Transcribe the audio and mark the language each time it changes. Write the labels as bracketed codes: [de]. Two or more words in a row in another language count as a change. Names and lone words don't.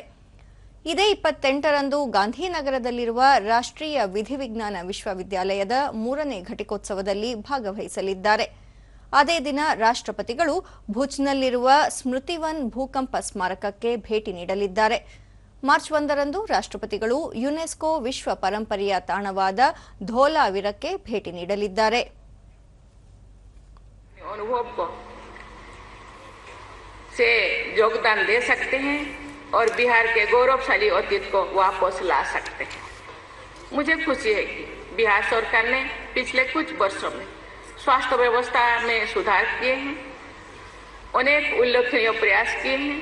[kn] ಇದೇ 28ರಂದು ಗಾಂಧಿನಗರದಲ್ಲಿರುವ ರಾಷ್ಟ್ರೀಯ ವಿಧಿವಿಜ್ಞಾನ ವಿಶ್ವವಿದ್ಯಾಲಯದ 3ನೇ ಘಟಿಕೋತ್ಸವದಲ್ಲಿ ಭಾಗವಹಿಸಲಿದ್ದಾರೆ. ಅದೇ ದಿನ ರಾಷ್ಟ್ರಪತಿಗಳು ಭುಜ್ನಲ್ಲಿರುವ ಸ್ಮೃತಿವನ್ ಭೂಕಂಪ ಸ್ಮಾರಕಕ್ಕೆ ಭೇಟಿ ನೀಡಲಿದ್ದಾರೆ. ಮಾರ್ಚ್ 1ರಂದು ರಾಷ್ಟ್ರಪತಿಗಳು ಯುನೆಸ್ಕೋ ವಿಶ್ವ ಪರಂಪರೆಯ ತಾಣವಾದ ಧೋಲಾವಿರಕ್ಕೆ ಭೇಟಿ ನೀಡಲಿದ್ದಾರೆ. [hi] और बिहार के गौरवशाली अतीत को वापस ला सकते हैं। मुझे खुशी है कि बिहार सरकार ने पिछले कुछ वर्षों में स्वास्थ्य व्यवस्था में सुधार किए हैं, अनेक उल्लेखनीय प्रयास किए हैं।